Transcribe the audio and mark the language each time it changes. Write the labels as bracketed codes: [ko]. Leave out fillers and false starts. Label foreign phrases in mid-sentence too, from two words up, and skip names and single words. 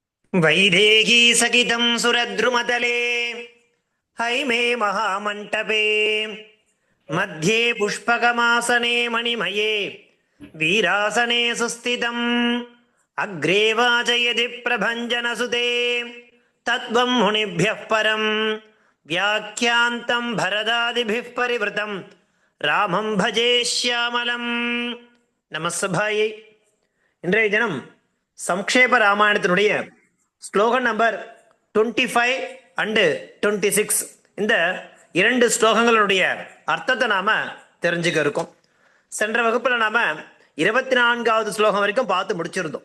[sa] वैदेही सकितं सुरद्रुमतले हैमे महामण्टपे मध्ये पुष्पकमासने मणिमये वीरासने सुस्थितम् अग्रे वाचयति प्रभञ्जनसुते तत्त्वं मुनिभ्यः परं व्याख्यान्तं भरदादिभिः परिवृतं रामं भजे श्यामलं நமஸ்தபாயை. [ta] இன்றைய தினம் சம்க்ஷேப ராமாயணத்தினுடைய ஸ்லோகம் நம்பர் 25 அண்டு 26, இந்த இரண்டு ஸ்லோகங்களுடைய அர்த்தத்தை நாம தெரிஞ்சுக்க இருக்கோம். சென்ற வகுப்புல நாம 24வது ஸ்லோகம் வரைக்கும் பார்த்து முடிச்சிருந்தோம்.